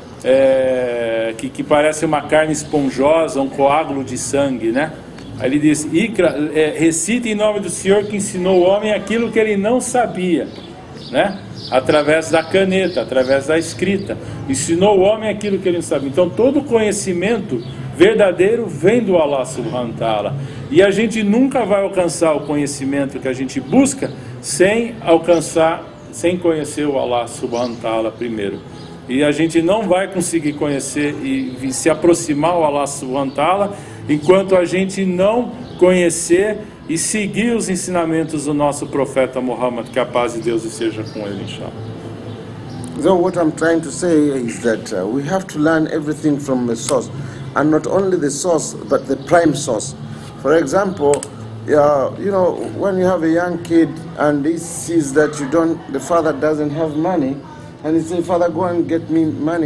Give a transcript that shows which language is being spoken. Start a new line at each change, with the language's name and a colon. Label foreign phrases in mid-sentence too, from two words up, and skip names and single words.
Portuguese: Que parece uma carne esponjosa, um coágulo de sangue, né? Aí ele diz, Iqra, recite em nome do Senhor que ensinou o homem aquilo que ele não sabia, né? Através da caneta, através da escrita. Ensinou o homem aquilo que ele não sabia. Então todo conhecimento verdadeiro vem do
Arabic: الله سبحانه وتعالى.
Portuguese: E a gente nunca vai alcançar o conhecimento que a gente busca sem alcançar, sem conhecer o
Arabic: الله سبحانه وتعالى
Portuguese: primeiro. E a gente não vai conseguir conhecer e se aproximar ao
Arabic: الله سبحانه وتعالى
Portuguese: enquanto a gente não conhecer e seguir os ensinamentos do nosso profeta Muhammad, que a paz de Deus esteja com ele, inshallah.
English: So what I'm trying to say is that we have to learn everything from the source, and not only the source, but the prime source. For example, you know, when you have a young kid and he sees that the father doesn't have money, and he say, "Father, go and get me money."